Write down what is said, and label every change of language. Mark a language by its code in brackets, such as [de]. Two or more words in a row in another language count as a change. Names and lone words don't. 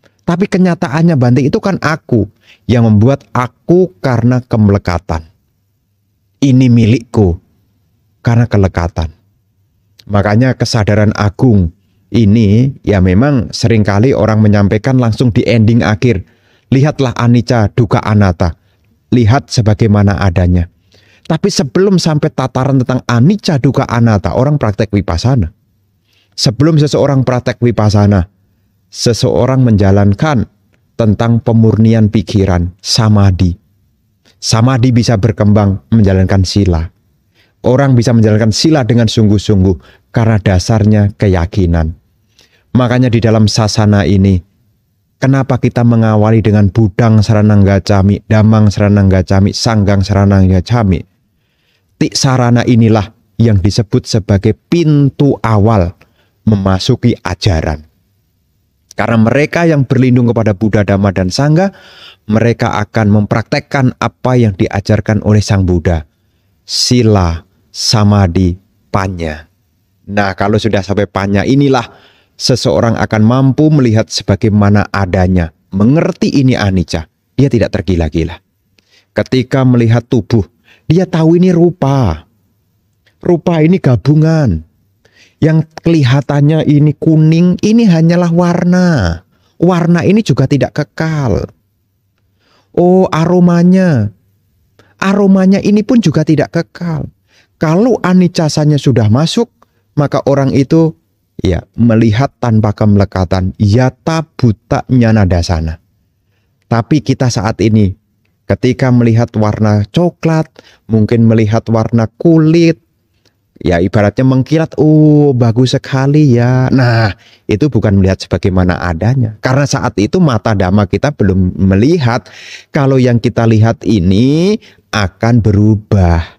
[id] Tapi kenyataannya Bante itu kan aku yang membuat aku karena kemelekatan. Ini milikku karena kelekatan. Makanya kesadaran agung ini ya memang seringkali orang menyampaikan langsung di ending akhir. [pi] Lihatlah anicca, dukkha, anatta. [id] Lihat sebagaimana adanya. Tapi sebelum sampai tataran tentang [pi] anicca, dukkha, anatta, [id] orang praktek vipassana. Sebelum seseorang praktek vipassana, seseorang menjalankan tentang pemurnian pikiran, samadhi. Samadhi bisa berkembang menjalankan sila. Orang bisa menjalankan sila dengan sungguh-sungguh karena dasarnya keyakinan. Makanya di dalam sasana ini, kenapa kita mengawali dengan [pi] budang saranang gacami, damang saranang gacami, sanggang saranang gacami. [id] Tiksarana inilah yang disebut sebagai pintu awal memasuki ajaran. Karena mereka yang berlindung kepada Buddha, Dhamma, dan Sangha, mereka akan mempraktekkan apa yang diajarkan oleh Sang Buddha. [pi] Sila, samadhi, panya. [id] Nah, kalau sudah sampai panya inilah seseorang akan mampu melihat sebagaimana adanya. Mengerti ini anicca, dia tidak tergila-gila. Ketika melihat tubuh, dia tahu ini rupa. Rupa ini gabungan. Yang kelihatannya ini kuning, ini hanyalah warna. Warna ini juga tidak kekal. Oh, aromanya. Aromanya ini pun juga tidak kekal. Kalau aniccasanya sudah masuk, maka orang itu ya melihat tanpa kemelekatan. [pi] Yata buta nyana dasana. [id] Tapi kita saat ini, ketika melihat warna coklat, mungkin melihat warna kulit, ya ibaratnya mengkilat, oh bagus sekali ya. Nah, itu bukan melihat sebagaimana adanya. Karena saat itu mata dhamma kita belum melihat kalau yang kita lihat ini akan berubah.